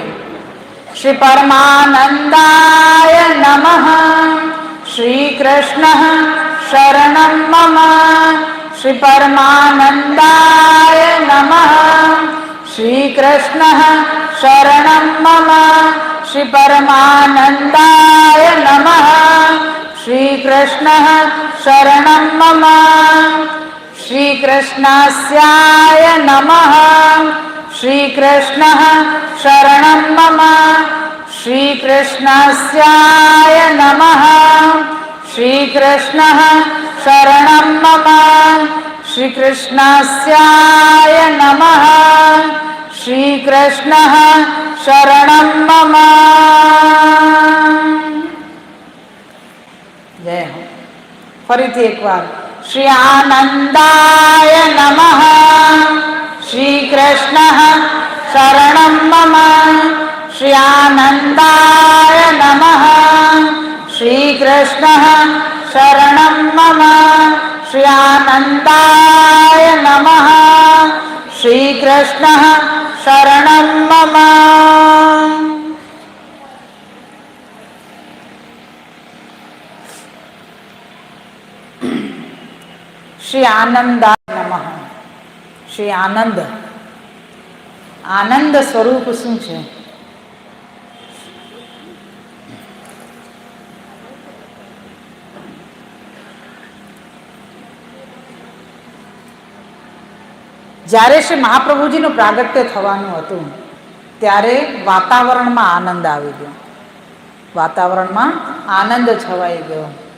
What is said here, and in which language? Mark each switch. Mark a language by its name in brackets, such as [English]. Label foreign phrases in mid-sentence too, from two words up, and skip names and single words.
[Sanskrit] શ્રી પરમાનંદાય નમઃ શ્રી કૃષ્ણ શરણમ મમ શ્રી પરમાનંદાય નમઃ શ્રી કૃષ્ણ શરણમ મમ શ્રી પરમાનંદાય નમઃ श्रीकृष्णः शरणं मम। श्रीकृष्णस्याय नमः। श्रीकृष्णः शरणं मम। श्रीकृष्णस्याय नमः। श्रीकृष्णः शरणं मम। श्रीकृष्णस्याय नमः। श्रीकृष्णः शरणं मम। जय हो। [Gujarati] ફરીથી એક વાર। [Sanskrit] श्री आनंदाय नमः। श्रीकृष्णः शरणं मम। श्री आनंदाय नमः। श्रीकृष्णः शरणं मम। श्री आनंदाय नमः। श्रीकृष्णः शरणं मम। श्री आनंदाय नमः। [Gujarati] શ્રી આનંદ, આનંદ સ્વરૂપ શું છે? જ્યારે શ્રી મહાપ્રભુજીનું પ્રાગટ્ય થવાનું હતું ત્યારે વાતાવરણમાં આનંદ આવી ગયો, વાતાવરણમાં આનંદ છવાઈ ગયો.